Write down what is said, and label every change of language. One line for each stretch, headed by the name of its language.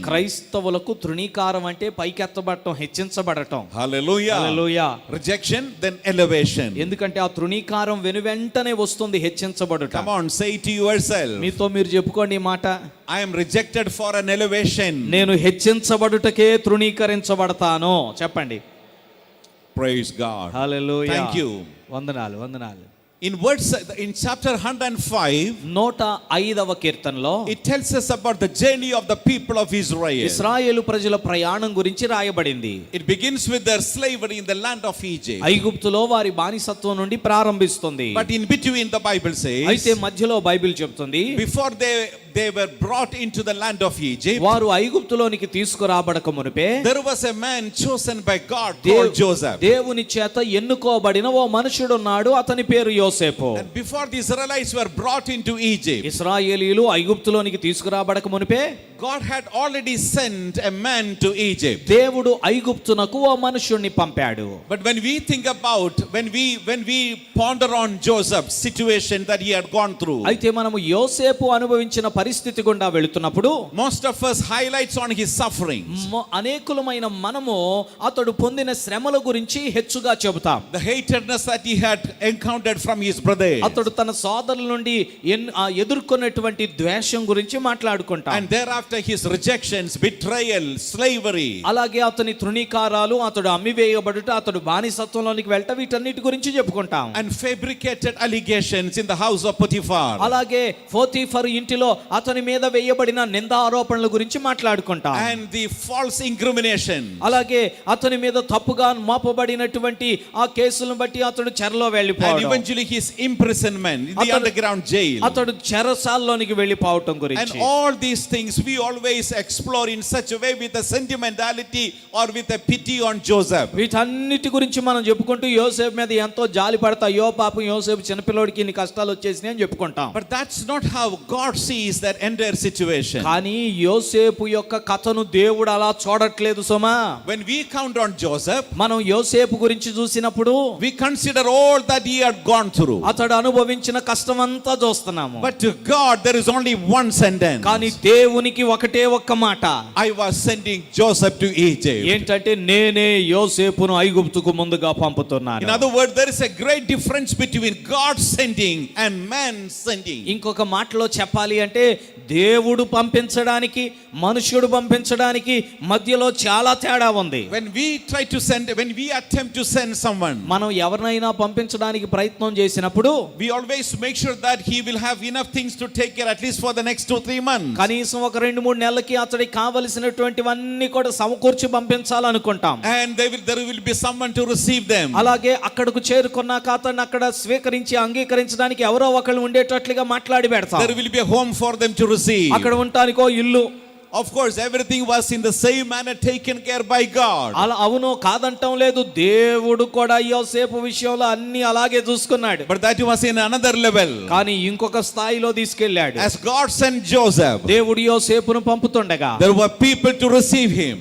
Telugu: క్రైస్తవులకు తృణీకారం అంటే పైకెత్తబడటం, హెచ్చించబడటం.
English: Hallelujah.
Telugu: హల్లెలూయా.
English: Rejection, then elevation.
Telugu: ఎందుకంటే ఆ తృణీకారం వెనువెంటనే వస్తుంది, హెచ్చించబడుట.
English: Come on, say it to yourself.
Telugu: మీతో మీరు చెప్పుకోండి ఈ మాట,
English: I am rejected for an elevation.
Telugu: నేను హెచ్చించబడుటకే తృణీకరించబడతాను. చెప్పండి.
English: Praise God.
Telugu: Hallelujah.
English: Thank you.
Telugu: వందనాలు.
English: In chapter 105,
Telugu: 105వ కీర్తనలో
English: it tells us about the journey of the people of Israel.
Telugu: ఇశ్రాయేలు ప్రజల ప్రయాణం గురించి రాయబడింది.
English: It begins with their slavery in the land of Egypt.
Telugu: ఐగుప్తులో వారి బానిసత్వం నుండి ప్రారంభిస్తుంది.
English: But in between the Bible
Telugu: అయితే
English: says,
Telugu: మధ్యలో బైబిల్ చెప్తుంది,
English: before they were brought into the land of Egypt,
Telugu: వారు ఐగుప్తులోనికి తీసుకురాబడక మునిపే
English: there was a man chosen by God called Joseph.
Telugu: దేవుని చేత ఎన్నుకోబడిన ఓ మనుషుడున్నాడు, అతని పేరు యోసేపు.
English: And before the Israelites were brought into Egypt,
Telugu: ఇశ్రాయేలీయులు ఐగుప్తులోనికి తీసుకురాబడక మునిపే
English: God had already sent a man to Egypt.
Telugu: దేవుడు ఐగుప్తునకు ఓ మనుషుణ్ణి పంపాడు.
English: But when we think about, when we ponder on Joseph's situation that he had gone through,
Telugu: అయితే మనము యోసేపు అనుభవించిన పరిస్థితి గుండా వెళుతున్నప్పుడు
English: most of us highlights on his sufferings,
Telugu: అనేకులమైన మనము అతడు పొందిన శ్రమల గురించి హెచ్చుగా చెబుతాం.
English: the hatredness that he had encountered from his brothers,
Telugu: అతడు తన సోదరుల నుండి ఎదుర్కొన్నటువంటి ద్వేషం గురించి మాట్లాడుకుంటాం.
English: and thereafter after his rejections, betrayal, slavery,
Telugu: అలాగే అతని తృణీకారాలు, అతడు అమ్మివేయబడుట, అతడు బానిసత్వంలోనికి వెళ్ళట, వీటన్నిటి గురించి చెప్పుకుంటాం.
English: and fabricated allegations in the house of Potiphar,
Telugu: అలాగే పోతీఫరు ఇంటిలో అతని మీద వేయబడిన నిందా ఆరోపణల గురించి మాట్లాడుకుంటాం.
English: and the false incrimination,
Telugu: అలాగే అతని మీద తప్పుగా మోపబడినటువంటి ఆ కేసులను బట్టి అతడు చెరలో
English: and
Telugu: వెళ్ళిపోవడం,
English: eventually his imprisonment in the
Telugu: అతడు-
English: underground jail.
Telugu: అతడు చెరసాల్లోనికి వెళ్ళిపోవటం
English: And
Telugu: గురించి.
English: all these things we always explore in such a way with a sentimentality or with a pity on Joseph.
Telugu: వీటన్నిటి గురించి మనం చెప్పుకుంటూ యోసేపు మీద ఎంతో జాలి పడతా, అయ్యో పాపం యోసేపు చిన్నపిల్లోడికి ఇన్ని కష్టాలు వచ్చేసినాయి అని చెప్పుకుంటాం.
English: But that's not how God sees that entire situation.
Telugu: కానీ యోసేపు యొక్క కథను దేవుడు అలా చూడట్లేదు సుమా.
English: When we count on Joseph,
Telugu: మనం యోసేపు గురించి చూసినప్పుడు
English: we consider all that he had gone through.
Telugu: అతడు అనుభవించిన కష్టం అంతా చూస్తున్నాము.
English: But to God there is only one sentence.
Telugu: కానీ దేవునికి ఒకటే ఒక్క మాట,
English: I was sending Joseph to Egypt.
Telugu: ఏంటంటే నేనే యోసేపును ఐగుప్తుకు ముందుగా
English: In
Telugu: పంపుతున్నాను.
English: other words, there is a great difference between God sending and man sending.
Telugu: ఇంకొక మాటలో చెప్పాలి అంటే దేవుడు పంపించడానికి మనుష్యుడు పంపించడానికి మధ్యలో చాలా తేడా ఉంది.
English: When we attempt to send someone,
Telugu: మనం ఎవరినైనా పంపించడానికి ప్రయత్నం చేసినప్పుడు
English: we always make sure that he will have enough things to take care at least for the next 2-3 months.
Telugu: కనీసం ఒక 2-3 నెలలకి అతడికి కావలసినటువంటివన్నీ కూడా సమకూర్చి పంపించాలనుకుంటాం.
English: And there will be someone to receive them.
Telugu: అలాగే అక్కడకు చేరుకున్నాక అతన్ని అక్కడ స్వీకరించి అంగీకరించడానికి ఎవరో ఒకళ్ళు ఉండేటట్లుగా మాట్లాడి పెడతాం.
English: There will be a home for them to receive.
Telugu: అక్కడ ఉండటానికో ఇల్లు.
English: Of course, everything was in the same manner taken care by God.
Telugu: అలా అవును కాదంటం లేదు, దేవుడు కూడా యోసేపు విషయంలో అన్ని అలాగే చూసుకున్నాడు.
English: But that was in another level.
Telugu: కానీ ఇంకొక స్థాయిలో తీసుకెళ్ళాడు.
English: As God sent Joseph,
Telugu: దేవుడు యోసేపును పంపుతుండగా
English: there were people to receive him.